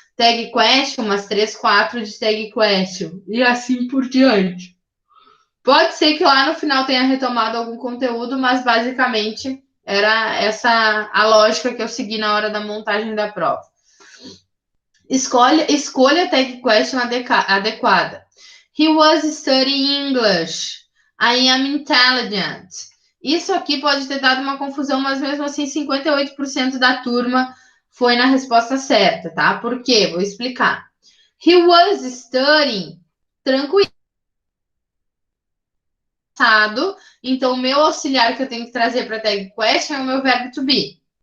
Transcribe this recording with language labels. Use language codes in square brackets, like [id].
[pt] Tag question, umas 3, 4 de tag question. E assim por diante. Pode ser que lá no final tenha retomado algum conteúdo, mas basicamente era essa a lógica que eu segui na hora da montagem da prova. Escolha a tag question adequada. [en] He was studying English. I am intelligent. [pt] Isso aqui pode ter dado uma confusão, mas mesmo assim 58% da turma foi na resposta certa, tá? Por quê? Vou explicar. [en] He was studying. [pt] Tranquilo. Então, o meu auxiliar que eu tenho que trazer para a tag question é o meu verbo to be.